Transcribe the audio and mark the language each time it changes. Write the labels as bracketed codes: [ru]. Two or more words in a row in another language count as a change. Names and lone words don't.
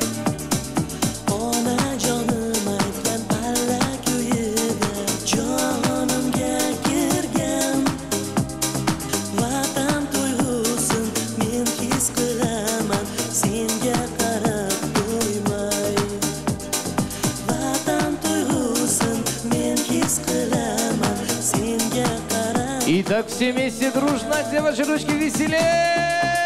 [uz] Onajonim aytgan allakuyida jonimga kirgan. Vatan tuyg'usin men his qilaman senga qarab to'ymay. Vatan tuyg'usin men his qilaman senga qarab. [ru] Итак, все вместе дружно, где ваши ручки веселее?